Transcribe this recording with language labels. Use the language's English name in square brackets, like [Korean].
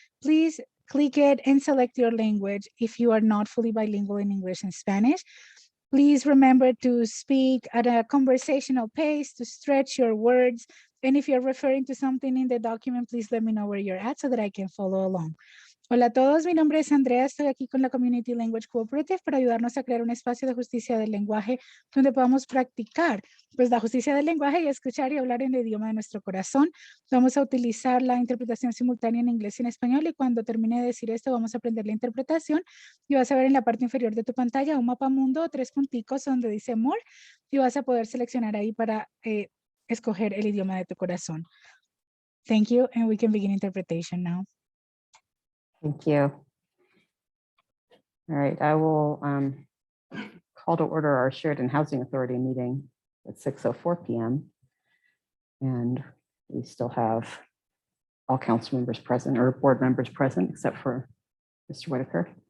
[English] Please click it and select your language if you are not fully bilingual in English and Spanish. Please remember to speak at a conversational pace, to stretch your words. And if you're referring to something in the document, please let me know where you're at so that I can follow along. [Spanish] Hola a todos, mi nombre es Andrea, estoy aquí con la Community Language Cooperative para ayudarnos a crear un espacio de justicia del lenguaje donde podamos practicar pues la justicia del lenguaje y escuchar y hablar en el idioma de nuestro corazón. Vamos a utilizar la interpretación simultánea en inglés y en español, y cuando termine de decir esto vamos a aprender la interpretación y vas a ver en la parte inferior de tu pantalla un mapa mundo, 3 punticos donde dice More, y vas a poder seleccionar ahí para escoger el idioma de tu corazón. [English] Thank you, and we can begin interpretation now. Thank you. All right, I will call to order our Sheridan Housing Authority meeting at 6:04 p.m. And we still have all council members present, or board members present, except for Mr. Whitaker.